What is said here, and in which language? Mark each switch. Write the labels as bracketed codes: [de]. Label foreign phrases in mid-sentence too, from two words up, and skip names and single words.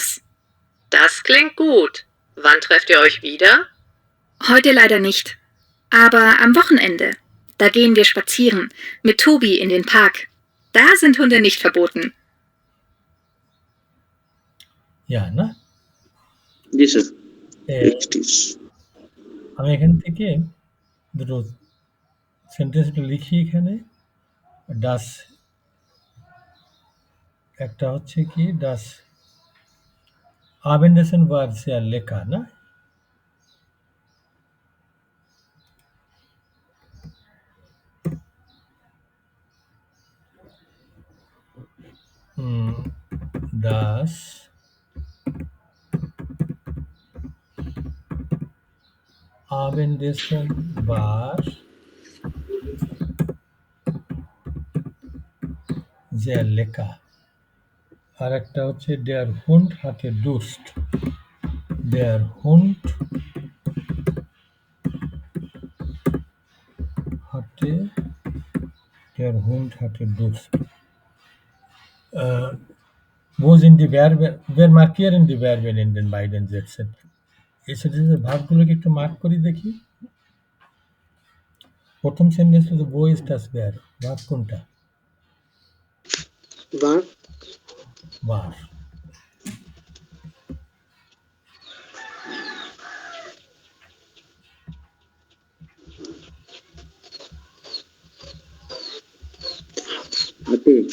[de] Das klingt gut. Wann trefft ihr euch wieder? Heute leider nicht. Aber am Wochenende. Da gehen wir spazieren. Mit Tobi in den Park. Da sind Hunde nicht verboten. Ja, [bn] না? জি স্যার। এ, [de] Richtig. [bn] আমি এখান থেকে দুটো সেন্টেন্স লিখি এখানে। ডাস একটা হচ্ছে কি [de] Das Abendessen war sehr lecker, [bn] না? [de] Das Abendessen war sehr lecker. [bn] আর একটা হচ্ছে [de] der Hund hatte Durst. Der Hund hatte Durst. Wo sind die Verben? Wir markieren die Verben in den beiden Sätzen. [bn] এই সেন্টেন্সের ভার্বগুলোকে একটু মার্ক করি দেখি। প্রথম সেন্টেন্স হচ্ছে [de] wo ist das Verb? [bn] ভার্ব কোনটা? [de] war, War. [bn] হাতে।